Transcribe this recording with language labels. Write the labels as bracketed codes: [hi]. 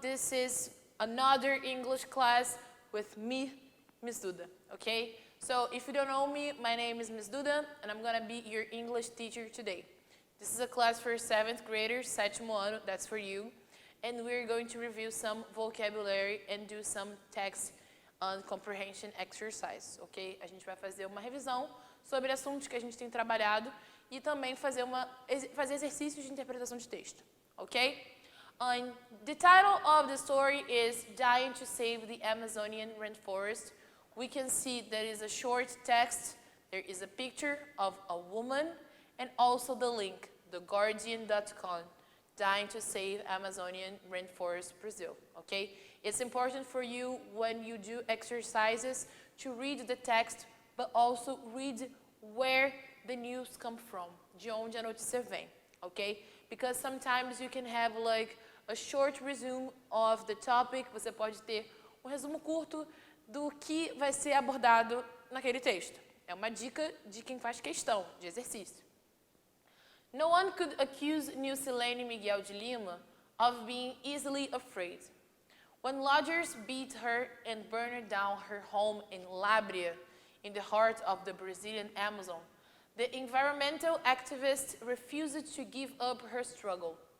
[en] This is another English class with me, Miss Duda, okay? So if you don't know me, my name is Miss Duda, and I'm gonna be your English teacher today. This is a class for 7th graders, [pt] sétimo ano, [en] that's for you. And we're going to review some vocabulary and do some text comprehension exercise, ok? [pt] A gente vai fazer uma revisão sobre assuntos que a gente tem trabalhado e também fazer exercícios de interpretação de texto, ok? [en] The title of the story is Dying to Save the Amazonian Rainforest. We can see there is a short text, there is a picture of a woman, and also the link, theguardian.com, Dying to Save Amazonian Rainforest, Brazil, okay? It's important for you when you do exercises to read the text, but also read where the news come from, [pt] de onde a notícia vem, [en] okay? Because sometimes you can have like a short resume of the topic, [pt] você pode ter resumo curto do que vai ser abordado naquele texto. É uma dica de quem faz questão, de exercício. [en] No one could accuse Nilcilene Miguel de Lima of being easily afraid. When lodgers beat her and burned down her home in Lábrea, in the heart of the Brazilian Amazon, the environmental activist refused to give up her struggle.